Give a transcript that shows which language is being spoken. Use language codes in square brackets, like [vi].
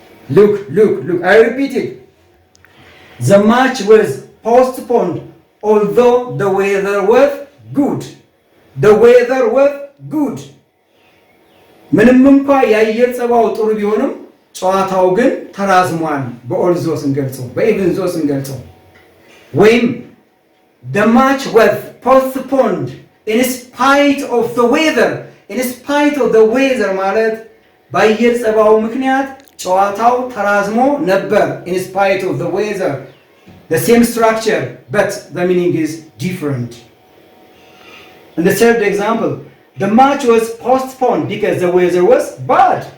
[en] look I repeat it. the match was postponed although the weather was good. the weather was good. [am] ምንም እንኳን የአየር ጸባው ጥሩ ቢሆንም ጨዋታው ግን ተራዝሟል። በኦልዞ ስንገልጸው በኢቭን ዞ ስንገልጸው ወይም [en] the match was postponed in spite of the weather. in spite of the weather [am] ማለት በአየር ጸባው ምክንያት ጨዋታው ተራዝሞ ነበር። [en] in spite of the weather the same structure but the meaning is different. and the third example the match was postponed because the weather was bad.